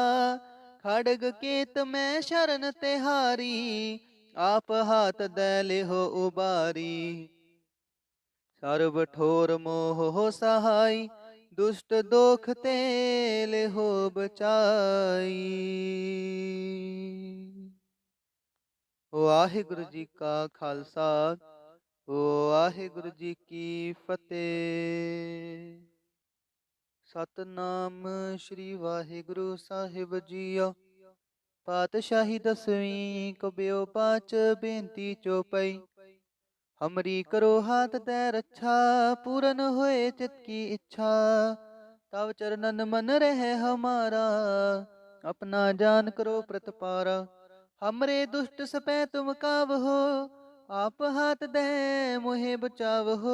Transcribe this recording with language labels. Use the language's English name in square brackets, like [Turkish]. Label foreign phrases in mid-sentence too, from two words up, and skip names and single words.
[Braj] खड़ग केत मैं शरण तिहारी, आप हाथ दे लिहो उबारी। सर्व ठोर मोह सहाय, दुष्ट दोख ते लिहो बचाई। [Punjabi] ਵਾਹਿਗੁਰੂ ਜੀ ਕਾ ਖਾਲਸਾ, ਵਾਹਿਗੁਰੂ ਜੀ ਕੀ ਫਤਿਹ। ਸਤਨਾਮ ਸ੍ਰੀ ਵਾਹਿਗੁਰੂ ਸਾਹਿਬ ਜੀਓ। ਪਾਤਸ਼ਾਹੀ ਦਸਵੀਂ ਕਬਿਓ ਪਾਚ ਬੇਨਤੀ ਚੋਪਈ। [Braj] हमरी करो हाथ तै रक्षा, पूरन होए चित की इच्छा। तव चरणन मन रहे हमारा, अपना जान करो प्रतपारा। हमरे दुष्ट सपै तुम काव हो, आप हाथ दे मोहे बचाव हो।